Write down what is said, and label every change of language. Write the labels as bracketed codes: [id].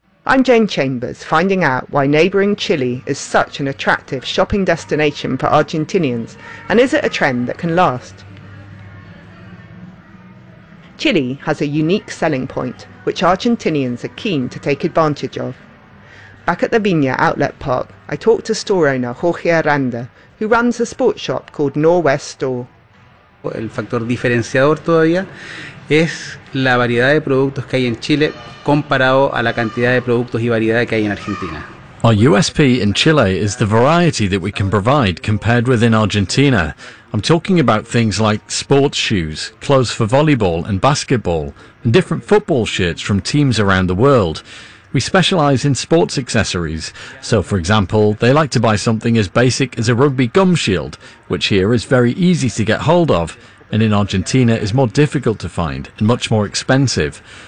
[en] I'm Jane Chambers, finding out why neighbouring Chile is such an attractive shopping destination for Argentinians, and is it a trend that can last? Chile has a unique selling point, which Argentinians are keen to take advantage of. Back at the Viña Outlet Park, I talked to store owner Jorge Aranda, who runs a sports shop called Norwest Store. [es] El factor diferenciador todavía es la variedad de productos que hay en Chile comparado a la cantidad de productos y variedad que hay en Argentina. [en] Our USP in Chile is the variety that we can provide compared with in Argentina. I'm talking about things like sports shoes, clothes for volleyball and basketball, and different football shirts from teams around the world. We specialize in sports accessories. So, for example, they like to buy something as basic as a rugby gum shield, which here is very easy to get hold of, and in Argentina is more difficult to find and much more expensive.